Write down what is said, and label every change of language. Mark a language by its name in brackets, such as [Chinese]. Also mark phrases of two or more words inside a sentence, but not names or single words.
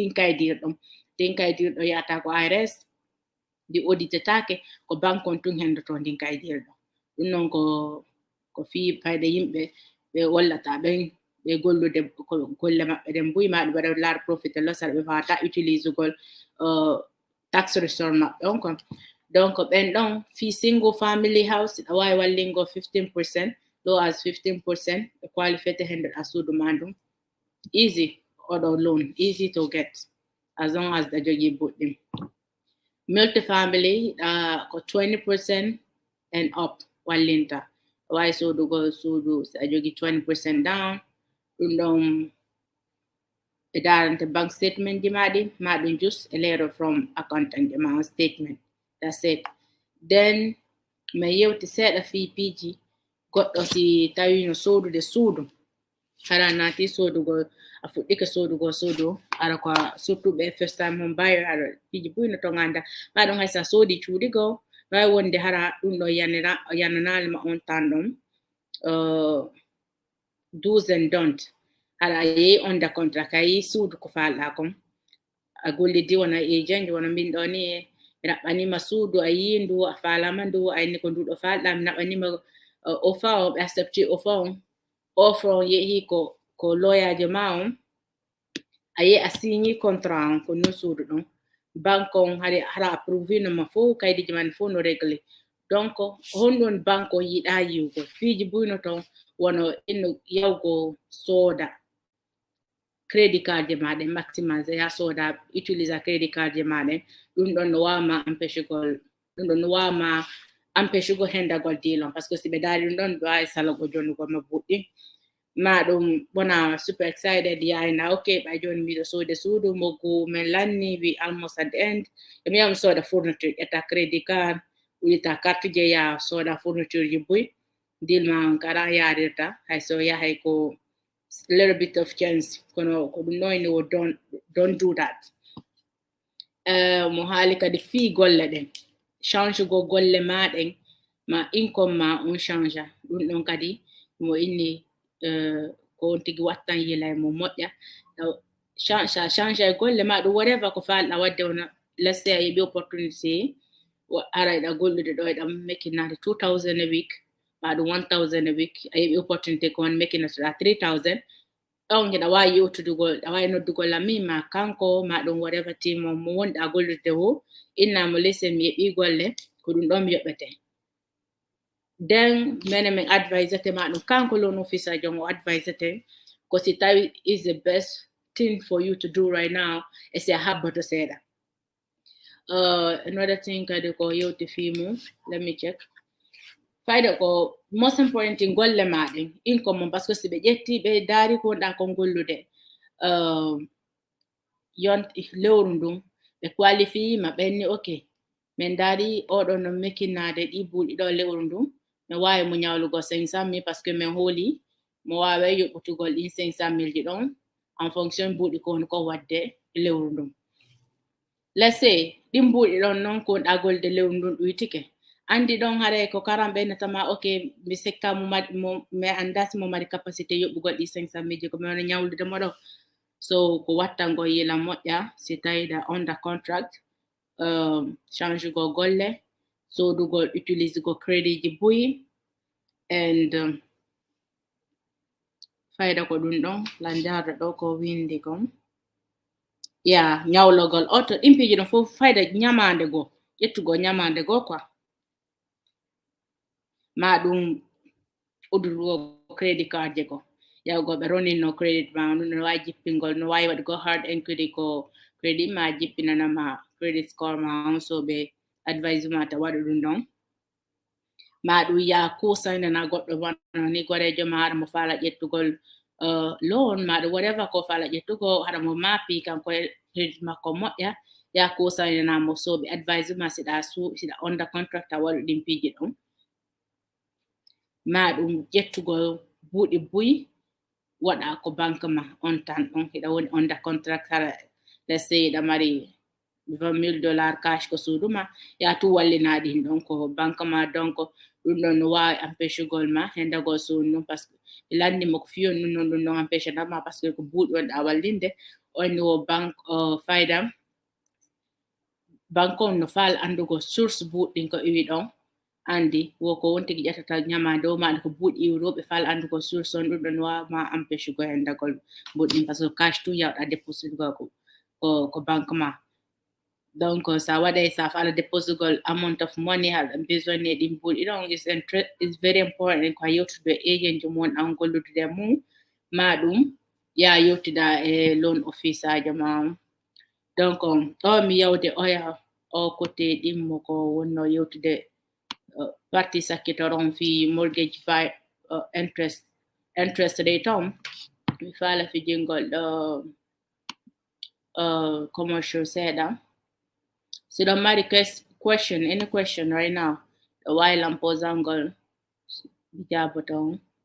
[Fula] dinkaydirɗo yata ko IRS di auditetake ko banque on tun hendoto dinkaydirɗo ɗum noon ko fi fayde yimɓe ɓe wallata ɓen ɓe gollude golle maɓɓe ɗen mbuyma ɗum waɗa laar [English] profit and loss [Fula] ɓe wawata utilise gol [English] tax return [Fula] maɓɓe on kon donc ɓen ɗon fi [English] single family house [Fula] ɗa wawi wallingo 15% [English] low as 15% [Fula] ɓe qualifete hendoɗa suudu ma ɗum easy oɗo [English] loan easy to get as long as [Fula] ɗa jogui boɗɗum multi-family ko [English] 20% and up [Fula] wallinta wawi sodugo suudu so a jogui 20% down ɗum ɗon ɓe darante [English] bank statement [Fula] ji maɗum [English] just a letter from accountant [Fula] ji ma [English] statement that's it then [Fula] mi yewti seeɗa fiipiji goɗɗo si tawi no sodude suudu hara nati sodugo a fuɗɗike sodugo suudu ara ko surtout ɓe [English] first time home buyer [Fula] ara fiji buyno to ganda maɗum haysa soodi cuuɗi go wawi wonde hara ɗum ɗo yananalima on tan ɗon [English] do's and don't [Fula] hara a yehi [English] under contract [Fula] a yehi suudu ko falɗa kon a gollidi wona agent wona min ɗo ni mi raɓɓanima suudu a yi ndu a falama ndu a inni ko nduɗo falɗa mi naɓanima offer o ɓe accepti offer on yehi ko lawyer ma on a yehi a signi contrat on ko non suudu ɗon banque on hara approuvé noma fo kaydiji man fo no réglé donc honɗon banque on yiɗa yiwgo fiji buyno ton wono inno yawgo sooda [English] credit card [Fula] je maɗen maximize ya soda utilisa [English] credit card [Fula] je maɗen ɗum ɗon no wawma empêchugo hendagol dilon [French] par ce que [Fula] si ɓe daari ɗum ɗon ɓe wawi salago jonnugo ma buɗɗi ma ɗum wona [English] super excited [Fula] yayna ok ɓa joni miɗo soode suudu moggu min lanni [English] we almost at the end [Fula] mi yami soda fourniture ƴetta [English] credit card [Fula] wita carte je ya soda fourniture ji [English] buy deal [Fula] ma on kara yarirta hayso yahay ko [English] little bit of chance [Fula] kono ko ɗum noyni wo [English] don't do that [Fula] mo haali kadi fi golle ɗen change go golle maɗen ma income ma on change ɗum ɗon kadi mo inni ko on tigi wattan yilay mo moƴƴa change e golle ma ɗum whatever ko falɗa wadde wona [English] let's say [Fula] a yeɓi opportunity ara ɗa gollude ɗo ɗam makinade [English] 2000 a week [Fula] ma ɗum [English] 1000 a week [Fula] a yeɓi opportunity ko on makinatoɗa 3000 ɗon ɗa wawi yewtudugol ɗa wawi noddugol ami ma kanko ma ɗum whatever team mo wonɗa gollude ho innamo listen mi yeɓi golle ko ɗum ɗon mi yoɓete then min advisate ma ɗum kanko [English] loan officer [Fula] jon o advisate ko si tawi [English] is the best thing for you to do right now [Fula] e si a habbato seeɗa [English] another thing [Fula] kadi ko yewti fimu [English] let me check [Fula] fayda ko [English] most important thing [Fula] golle maɗen income mon [French] parce que [Fula] si ɓe ƴetti ɓe daari ko wonɗa kon gollude yon lewru ndun ɓe qualifie ma ɓenni ok min daari oɗo no mekkinade ɗi buuɗi ɗo lewru ndun mi wawi mo ñawlugo 500,000 parce que min hooli mo wawa yoɓɓutugol ɗin 500,000 ji ɗon [French] en fonction [Fula] buuɗi ko woni ko wadde lewru ndun [English] let's say [Fula] ɗin buuɗi ɗon noon ko wonɗa golde lewru ndun ɗuytike andi ɗon haare ko karam ɓennatama ok mi sekka mi anda si mo mari capacité yoɓɓugol ɗi 500,000 ji ko mi wona ñawlude mo ɗo so ko wattango yila moƴƴa si tawiɗa [English] under contract [Fula] change go golle sodugol utilise go credit ji buyi and fayda ko ɗum ɗon lanjarɗo ɗo ko windi kon ñawlogol oto ɗin piiji ɗon fof fayda ñamande goo ƴettugo ñamande goo quoi ma ɗum udurugo [English] credit card [Fula] je ko yawgo ɓe roninno credit ma no wawi jippingol no wawi waɗugo hard enquête ko credit ma jippinanama [English] credit score [Fula] ma on so ɓe advice ma ta waɗu ɗum ɗon ma ɗum ya kusaynana goɗɗo wano ni gorejo ma haɗa mo faala ƴettugol loan ma ɗum whatever ko faala ƴettugo haɗa mo maapi kanko credit makko moƴƴa ya kusaynanamo so ɓe advice ma siɗa [English] under contract [Fula] a waɗu ɗin piiji ɗon ma ɗum ƴettugol buuɗi buyi waɗa ko banque ma on tan ɗon hiɗa woni [English] under contract [Fula] hara [English] let's say [Fula] hiɗa mari $20,000 cash ko suuduma ya tu wallina ɗin ɗon ko banque ma donc ɗum ɗon no wawi empêchegol ma hendagol suudu ɗum [French] par ce que [Fula] ɓe landimo ko fiyon ɗum noon ɗum ɗon empêche ma [French] par ce que [Fula] ko buuɗi wonɗa wallinde on wo banque fayda banque on no faala andugo source buuɗɗin ko iwi ɗon andi woko won tigi ƴettata ñamande o maɗa ko buuɗi iwroɓe faala andugo source on ɗum ɗon wawa ma empêche go hendagol buuɗɗin [French] par ce que [Fula] cash tu yawɗa déposite go ko banque ma donc sa waɗay sa faala déposugol [English] amount of money [Fula] haɗa besoin ɗin buuɗi ɗon [English] is very important [Fula] ko a yewtude agent jo mon an gollude mum ma ɗum ya yewtida e [English] loan officer [Fula] jo ma donc ɗo mi yawde oya o côté ɗimmo ko wonno yewtude parti sakkitoron fi [English] mortgage by interest rate [Fula] on mi faala fijingol ɗo commercial seeɗa so don't mari question [English] any question right now the while I'm [Fula] posangol jaboton